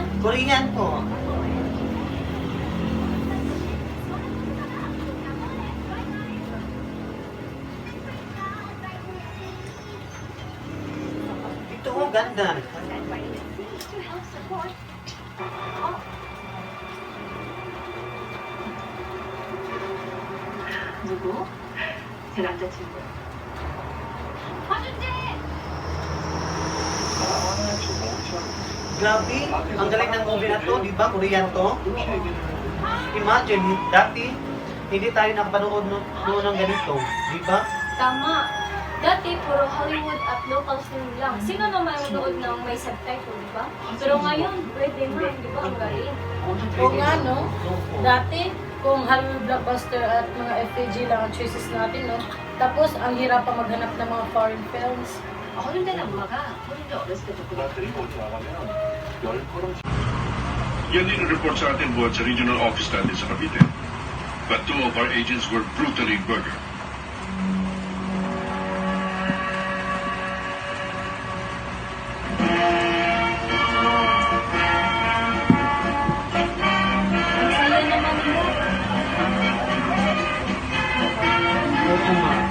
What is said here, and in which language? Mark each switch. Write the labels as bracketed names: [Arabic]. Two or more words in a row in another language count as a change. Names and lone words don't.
[Filipino] Korean po. Ito oh, ganda. [Korean] 누구? 제 남자친구. [Filipino] Grabe, ang galing ng movie na to, di ba? Korean to. Imagine, dati, hindi tayo nakapanood noon ng ganito, di ba? Tama. Dati, puro Hollywood at [English] local film [Filipino] lang. Sino naman manood ng may subtitle, di ba? Pero ngayon, pwede na, di ba? Ang galing. Oo nga, no? Dati, kung Hollywood blockbuster at mga FAG lang ang choices natin, no? Tapos, ang hirap pa maghanap ng mga [English] foreign films. [Korean] 어른된 엄마가 본인도 어렸을 때 조금 [Filipino] Yan din ang report sa atin buhat sa [English] regional office [Filipino] natin sa Cavite. [English] But 2 of our agents were brutally murdered. [Filipino] Ang saya naman mo. Oo nga.